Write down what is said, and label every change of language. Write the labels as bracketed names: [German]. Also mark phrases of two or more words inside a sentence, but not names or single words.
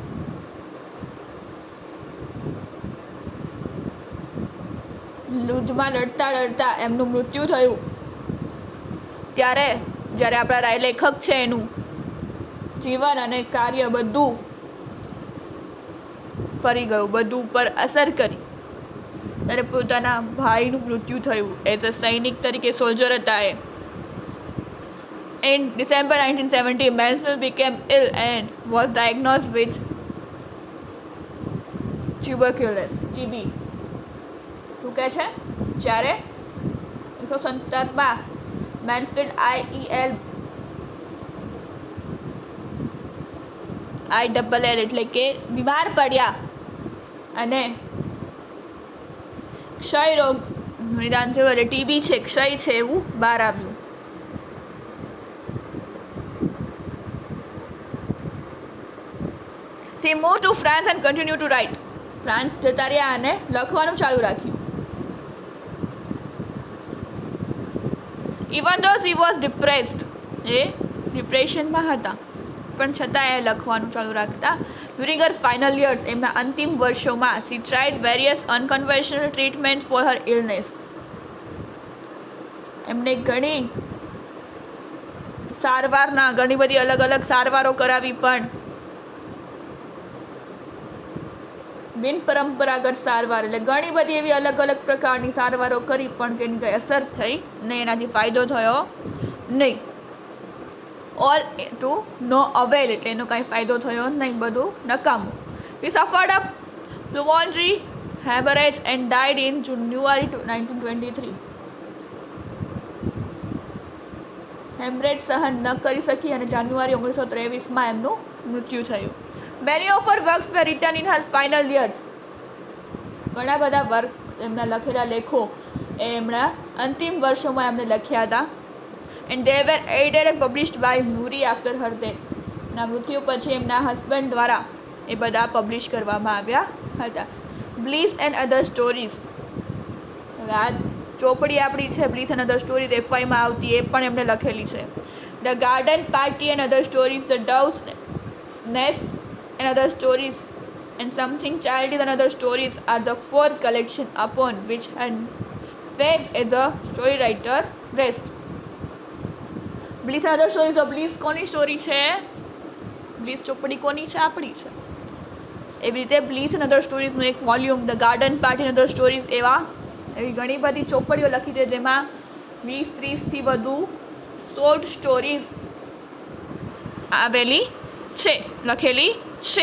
[Gujarati] યુદ્ધમાં લડતા એમનું મૃત્યુ થયું, ત્યારે જ્યારે આપણા લેખક છે એનું જીવન અને કાર્ય બધું ફરી ગયું, બધું ઉપર અસર કરી. ત્યારે પોતાના ભાઈનું મૃત્યુ થયું. [English] as a [Gujarati] સૈનિક તરીકે સોલ્જર હતા એ. [English] In December 1970, Mansfield became ill and was diagnosed with tuberculosis, TB. [Gujarati] શું કહે છે? જ્યારે 1970 મેન્સફિલ્ડ IEL એટલે કે બીમાર પડ્યા અને ક્ષય રોગ નિદાન થયું. એટલે ટીબી છે, ક્ષય છે એવું બહાર આવ્યું. [English] She moved to France and continued to write. [Gujarati] ફ્રાન્સ જતા રહ્યા અને લખવાનું ચાલુ રાખ્યું. [English] Even though she was depressed, [Gujarati] એ ડિપ્રેશનમાં હતા, પણ છતાં એ લખવાનું ચાલુ રાખતા. [English] During her final years, [Gujarati] એમના અંતિમ વર્ષોમાં, [English] she tried various unconventional treatments for her illness. [Gujarati] એમને ઘણી બધી અલગ અલગ સારવારો કરાવી, પણ બિન પરંપરાગત સારવાર, એટલે ઘણી બધી એવી અલગ અલગ પ્રકારની સારવારો કરી, પણ તેની કંઈ અસર થઈ નહીં, એનાથી ફાયદો થયો નહીં. [English] all to no avail, [Gujarati] એટલે એનો કાંઈ ફાયદો થયો નહીં, બધું નકામું. [English] He suffered a pulmonary hemorrhage and died in January 1923. [Gujarati] હેમરેજ સહન ન કરી શકી અને જાન્યુઆરી 1923 એમનું મૃત્યુ થયું. [English] Many of her works were written in her final years. [Gujarati] ઘણા બધા વર્ક, એમના લખેલા લેખો એ એમના અંતિમ વર્ષોમાં એમણે લખ્યા હતા. [English] And they were edited and published by Murray after her death. [Gujarati] એમના મૃત્યુ પછી એમના હસબન્ડ દ્વારા એ બધા પબ્લિશ કરવામાં આવ્યા હતા. બ્લીસ એન્ડ અધર સ્ટોરીઝ, હવે આ ચોપડી આપણી છે બ્લીસ એન્ડ અધર સ્ટોરીઝ એફવાયમાં આવતી, એ પણ એમને લખેલી છે. [English] ધ ગાર્ડન પાર્ટી એન્ડ અધર સ્ટોરીઝ, ધ ડવ્સ નેસ્ટ એન્ડ અધર સ્ટોરીઝ and something childish and other stories are the four collection upon which and fame as a story writer rests. [Gujarati] Bliss and other stories, of Bliss કોની સ્ટોરી છે? બ્લીસ ચોપડી કોની છે? આપણી છે. એવી રીતે બ્લીસ એન્ડ અધર સ્ટોરીઝનું એક વોલ્યુમ, ધ ગાર્ડન પાર્ટી એન્ડ અધર સ્ટોરીઝ, એવી ઘણી બધી ચોપડીઓ લખી છે જેમાં 20-30થી વધુ [English] short stories [Gujarati] આવેલી છે, લખેલી છે.